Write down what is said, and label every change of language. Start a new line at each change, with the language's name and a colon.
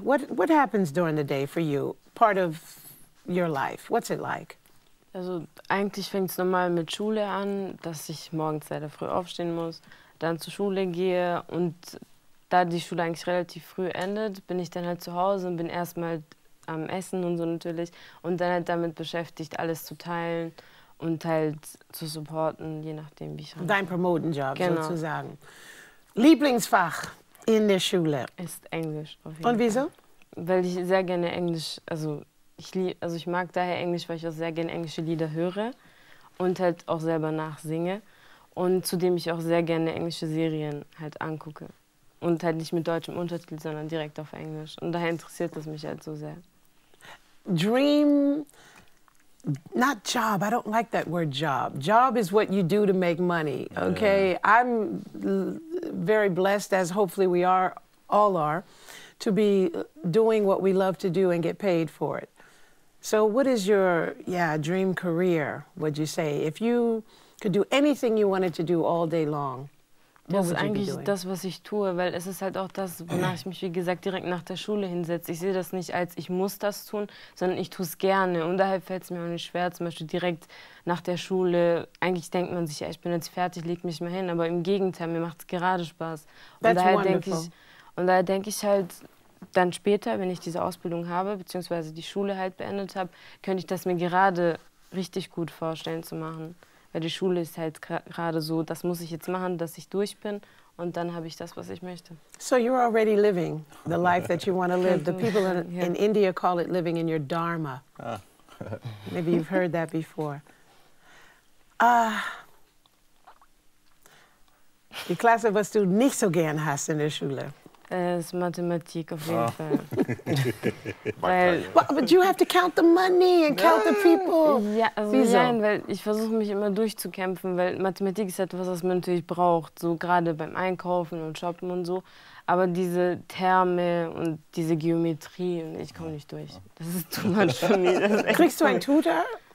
English: What happens during the day for you? Part of your life. What's it like?
German: Also eigentlich fängt es normal mit Schule an, dass ich morgens sehr früh aufstehen muss, dann zur Schule gehe, und da die Schule eigentlich relativ früh endet, bin ich dann halt zu Hause und bin erstmal am Essen und so natürlich und dann halt damit beschäftigt, alles zu teilen und halt zu supporten, je nachdem, wie ich rankomme. Dein Promotenjob sozusagen. Lieblingsfach in der Schule? Ist Englisch auf jeden Fall. Und wieso? Weil ich sehr gerne Englisch, also ich mag daher Englisch, weil ich auch sehr gerne englische Lieder höre und halt auch selber nachsinge, und zudem ich auch sehr gerne englische Serien halt angucke. Und halt nicht mit deutschem Untertitel, sondern direkt auf Englisch. Und daher interessiert das mich halt so sehr.
English: Dream, not job. I don't like that word job. Job is what you do to make money, okay? I'm very blessed, as hopefully we all are, to be doing what we love to do and get paid for it. So what is your, dream career, would you say? If you could do anything you wanted to do all day long,
German: das ist eigentlich das, was ich tue, weil es ist halt auch das, wonach ich mich, wie gesagt, direkt nach der Schule hinsetze. Ich sehe das nicht als, ich muss das tun, sondern ich tue es gerne. Und daher fällt es mir auch nicht schwer, zum Beispiel direkt nach der Schule. Eigentlich denkt man sich, ja, ich bin jetzt fertig, leg mich mal hin. Aber im Gegenteil, mir macht es gerade Spaß. Und daher denke ich halt, dann später, wenn ich diese Ausbildung habe, beziehungsweise die Schule halt beendet habe, könnte ich das mir gerade richtig gut vorstellen zu machen. Weil die Schule ist halt gerade so, das muss ich jetzt machen, dass ich durch bin, und dann habe ich das, was ich möchte.
English: So you're already living the life that you want to live. The people in India call it living in your dharma. Maybe you've heard that before.
German: Die Klasse, was du nicht so gern hast in der Schule. ist Mathematik auf jeden Fall. Weil,
English: but you have to count the money and count the people.
German: Ja, also nein, weil ich versuche mich immer durchzukämpfen, weil Mathematik ist etwas, was man natürlich braucht, so gerade beim Einkaufen und Shoppen und so. Aber diese Terme und diese Geometrie, ich komme nicht durch. Das ist
English: too much
German: für mich. Kriegst du einen Tutor?